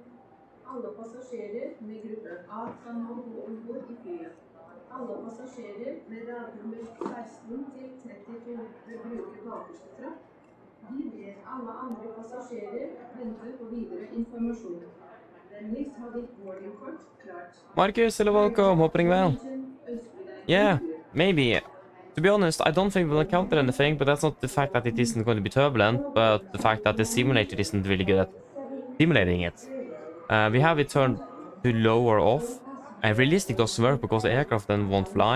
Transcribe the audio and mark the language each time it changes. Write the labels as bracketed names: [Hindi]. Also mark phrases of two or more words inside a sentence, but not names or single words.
[Norwegian] Alle passasjerer med gruppe A kan nå gå ombord i flyet. Alle passasjerer med radnummer 16 til 32 bør bruke bakerste trapp. Vi ber alle andre passasjerer vente på videre informasjon. Vennligst ha ditt boardingkort klart. [English] Marcus, hello, welcome. Hope you're doing well. Yeah, maybe. To be honest, I don't think we'll encounter anything, but that's not the fact that it isn't going to be turbulent, but the fact that the simulator isn't really good at simulating it. We have it turned to low or off, and realistic doesn't work because the aircraft then won't fly.